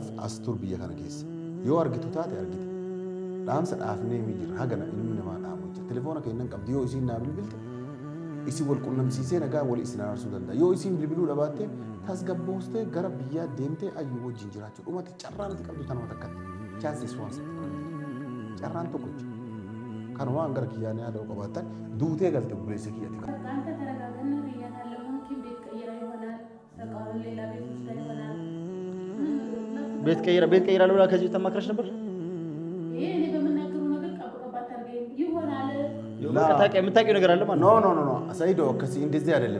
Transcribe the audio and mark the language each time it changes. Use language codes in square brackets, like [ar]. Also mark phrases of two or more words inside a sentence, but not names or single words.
[om] as tur biyya kana keessa yoo argitu taate argite dhaamsa dhaafnee mi jira hagana ilmi namaa dhaamu jira telefoona kennan qabdi yoo isiin naa bilbilte isi wal qunnamsiisee nagaa wal isin aarsuu danda'a yoo isiin bilbiluu dhabaatte tasgabboostee gara biyyaa deemtee ayyuu wajjin jiraachuu dhumatti carraan ati qabdu tanuma takkatti chaansis waan carraan tokko jira kan waan gara kiyyaanii yaada'u qabaattan duutee galte buleessa kiyyatti qaba. [am] ቤት ቀይራ ለውላ ከዚህ ተማክረሽ ነበር? የምታውቂው ነገር አለ ማለት ነው? ኖ ሰይዶ ከዚህ እንደዚህ አይደለም።